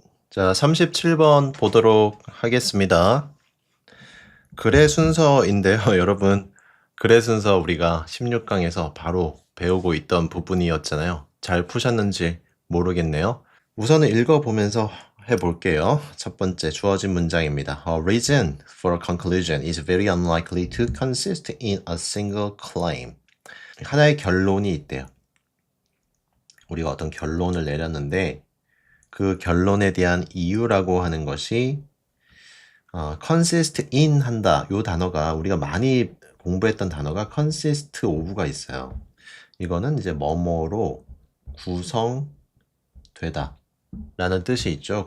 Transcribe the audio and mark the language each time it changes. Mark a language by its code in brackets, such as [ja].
[ko] 자, 37번 보도록 하겠습니다. 글의 순서인데요, 여러분. 글의 순서 우리가 16강에서 바로 배우고 있던 부분이었잖아요. 잘 푸셨는지 모르겠네요. 우선은 읽어보면서 해볼게요. 첫 번째 주어진 문장입니다. [en] A reason for a conclusion is very unlikely to consist in a single claim. [ko] 하나의 결론이 있대요. 우리가 어떤 결론을 내렸는데 그 결론에 대한 이유라고 하는 것이 consist in 한다. 이 단어가 우리가 많이 공부했던 단어가 consist of가 있어요. 이거는 이제 뭐뭐로 구성되다 라는 뜻이 있죠.